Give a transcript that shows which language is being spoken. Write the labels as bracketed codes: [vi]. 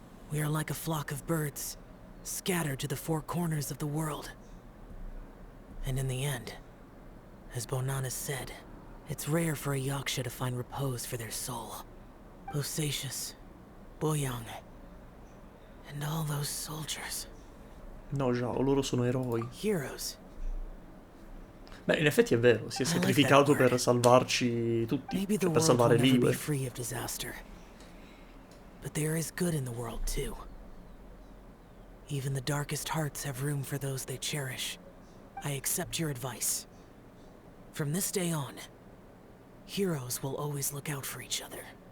[en] We are like a flock of birds, scattered to the four corners of the world. And in the end, as Bonanas said, it's rare for a Yaksha to find repose for their soul. Bosacius, Boyang, and all those soldiers. [it] No, Zhao, loro sono eroi. [en] Heroes. [it] Beh, in effetti è vero, si è sacrificato per salvarci tutti, cioè per salvare Liyue. [en] Free of disaster. But there is good in the world too. Even the darkest hearts have room for those they cherish. I accept your advice. From this day on, heroes will always look out for each other.